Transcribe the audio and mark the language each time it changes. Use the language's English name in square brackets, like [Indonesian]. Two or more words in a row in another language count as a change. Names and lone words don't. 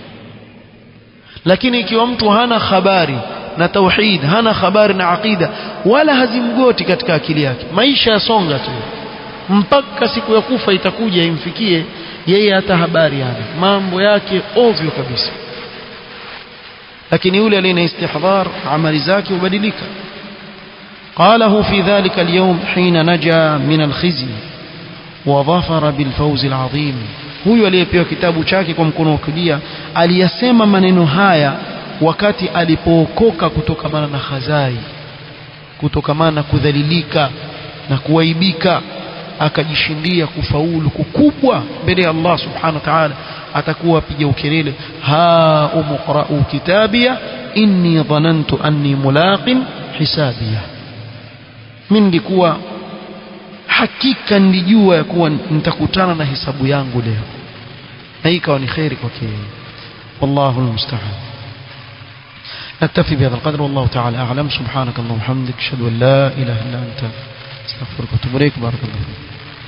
[Swahili] Lakini ikiwa mtu hana habari na tauhid, hana habari na aqida, wala hazimgoti katika akili yake, maisha yasonga tu mpaka siku ya kufa itakuja imfikie yeye, hata habari hana, mambo yake ovyo kabisa. Lakini yule aliye na istihdhar amali zake hubadilika. [Arabic] قاله في ذلك اليوم حين نجا من الخزي وظفر بالفوز العظيم. [Swahili] huyu aliyepewa kitabu chake kwa mkono wa kulia aliyasema maneno haya wakati alipookoka kutokamana na khazai, kutokamana na kudhalilika na kuaibika, akajishindia kufaulu kukubwa mbele ya Allah [Arabic] سبحانه وتعالى. [Swahili] Atakuwa apiga ukelele, [Arabic] هاؤم اقرءوا كتابيه إني ظننت أني ملاق حسابيه, [Swahili] mimi nilikuwa hakika nilijua ya kuwa nitakutana na hisabu yangu leo, na hii ikawa ni khairi kwake. [Arabic] والله المستعان. نكتفي بهذا القدر والله تعالى أعلم. سبحانك اللهم وبحمدك أشهد أن لا إله إلا أنت أستغفرك وأتوب إليك. بارك الله فيك.